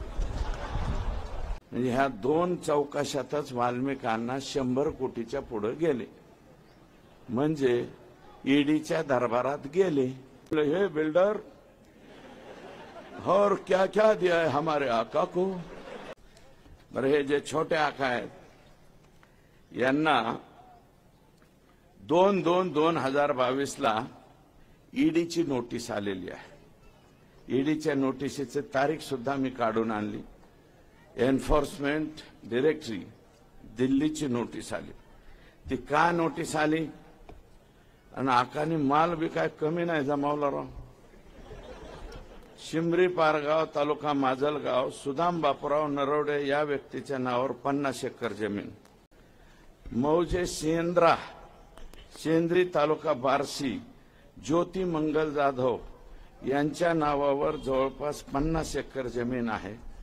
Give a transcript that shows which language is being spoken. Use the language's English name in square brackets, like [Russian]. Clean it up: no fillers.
[Marathi] म्हणजे ह्या दोन चौकशातच वाल्मिकांना 100 कोटीच्या पुढे गेले, म्हणजे ईडीच्या दरबारात गेले। [Hindi] हे बिल्डर और क्या क्या दिया है हमारे आका को। [Marathi] बरं, हे जे छोटे आका आहेत यांना 2/2/2022 ईडीची नोटीस आलेली आहे। ईडीच्या नोटिसीची तारीख सुद्धा मी काढून आणली। एन्फोर्समेंट डायरेक्टरी दिल्लीची नोटीस आली। ती का नोटीस आली? आणि आकानी माल बी काय कमी नाही जमावला राव। शिमरी पारगाव तालुका माजलगाव सुदाम बापूराव नरवडे या व्यक्तीच्या नावावर 50 एकर जमीन। मौजे सेंद्री तालुका बार्शी ज्योती मंगल जाधव यांच्या नावावर जवळपास 50 एकर जमीन आहे।